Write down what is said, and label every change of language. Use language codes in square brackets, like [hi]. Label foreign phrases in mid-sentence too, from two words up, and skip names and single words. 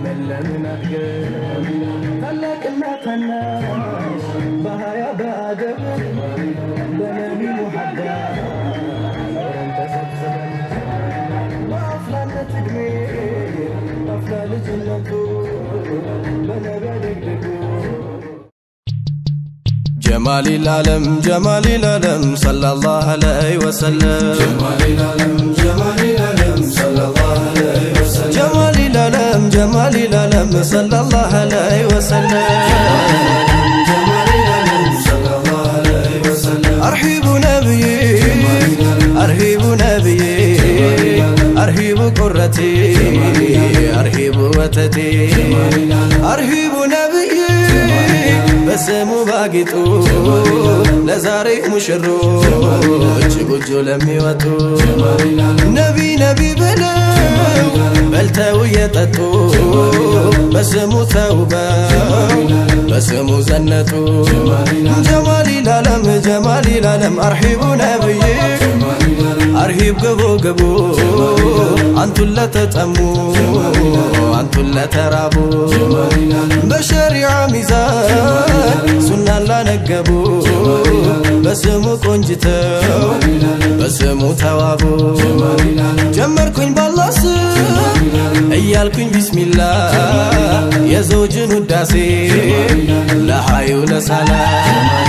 [am] ለምን አድገን ታላቅና ታናሽ በሀያ በአደብ በነቢ ሙሐባ ኖረን ተሰብስበን በአፍላነት ዕድሜ አፍላ ልጅነቱ በነቢ አደግድጉ [ar] جمال العالم صلى الله عليه وسلم جمال العالم صلى الله عليه وسلم جمال العالم صلى الله عليه وسلم جمال العالم صلى الله عليه وسلم أرحب نبيي أرحب نبيي أرحب قرتي أرحب وتدي أرحب نبيي [am] በስሙ ባጊጡ ለዛሬ ሙሽሮች ጎጆ ለሚወጡ ነቢ ብለው በልተው የጠጡ በስሙ ተውበው በስሙ ዘነጡ [ar] جمال العالم أرحب نبي أرحب ግቡ [am] አንቱን ለተጠሙ አንቱን ለተራቡ በሸሪዓ ሚዛን ሱናን ላነገቡ በስሙ ቆንጅተው በስሙ ተዋቡ ጀመርኩኝ ባላህ ስም እያልኩኝ ቢስሚላህ የዘውጅን ውዳሴ ለሐዩ ለሰላም